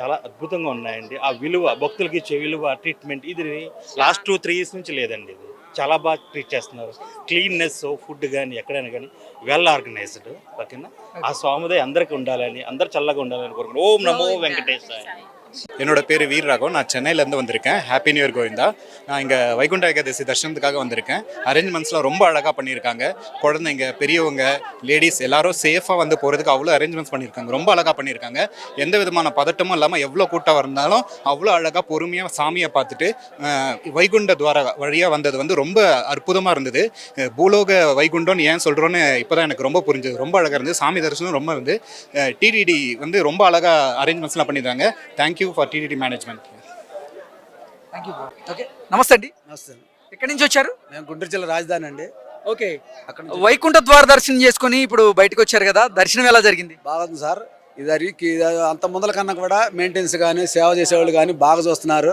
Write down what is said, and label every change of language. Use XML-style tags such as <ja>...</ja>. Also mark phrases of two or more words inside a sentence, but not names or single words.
<te>చాలా అద్భుతంగా ఉన్నాయండి. ఆ విలువ, భక్తులకి ఇచ్చే విలువ, ట్రీట్మెంట్ ఇది</te> <en>last 2-3 years</en> <te>నుంచి లేదండి. ఇది చాలా బాగా ట్రీట్ చేస్తున్నారు. క్లీన్నెస్, ఫుడ్ కానీ ఎక్కడైనా కానీ</te> <en>well organized</en> <te>ఓకేనా. ఆ స్వామిదయ అందరికీ ఉండాలని, అందరు చల్లగా ఉండాలని కోరుకుంటున్నాం. ఓం నమో వెంకటేశాయ.</te> <ta>என்னோட பேர் வீர் ராகவ். நான் சென்னையிலேருந்து வந்திருக்கேன்.</ta> <en>Happy New Year</en> <ta>கோவிந்தா. நான் இங்கே வைகுண்ட ஏகாதசி தர்ஷனத்துக்காக வந்திருக்கேன். அரேஞ்ச்மெண்ட்ஸ்லாம் ரொம்ப அழகாக பண்ணியிருக்காங்க. குழந்தைங்க, பெரியவங்க, லேடிஸ் எல்லாரும் சேஃபாக வந்து போகிறதுக்கு அவ்வளோ அரேஞ்ச்மெண்ட்ஸ் பண்ணியிருக்காங்க. ரொம்ப அழகாக பண்ணியிருக்காங்க. எந்த விதமான பதட்டமும் இல்லாமல் எவ்வளோ கூட்டம் இருந்தாலும் அவ்வளோ அழகாக பொறுமையாக சாமியை பார்த்துட்டு வைகுண்ட துவார வழியாக வந்தது வந்து ரொம்ப அற்புதமாக இருந்தது. பூலோக வைகுண்டம்னு ஏன் சொல்கிறோன்னு இப்போ தான் எனக்கு ரொம்ப புரிஞ்சது. ரொம்ப அழகாக இருந்தது. சாமி தரிசனம் ரொம்ப வந்து டிடிடி வந்து ரொம்ப அழகாக அரேஞ்ச்மெண்ட்ஸ்லாம் பண்ணியிருக்காங்க.</ta> <en>Thank you for TTD management. thank you.</en> <te>ఓకే, నమస్తే అండి. నమస్తే. ఎక్కడి నుంచి వచ్చారు? మేము గుంటూరు జిల్లా రాజధాని అండి. ఓకే, వైకుంఠ ద్వార దర్శనం చేసుకుని ఇప్పుడు బయటకు వచ్చారు కదా, దర్శనం ఎలా జరిగింది? బాగుంది సార్. ఇది అంత ముందల కన్నా కూడా మెయింటెనెన్స్ కానీ, సేవ చేసేవాళ్ళు కానీ బాగా చూస్తున్నారు.</te>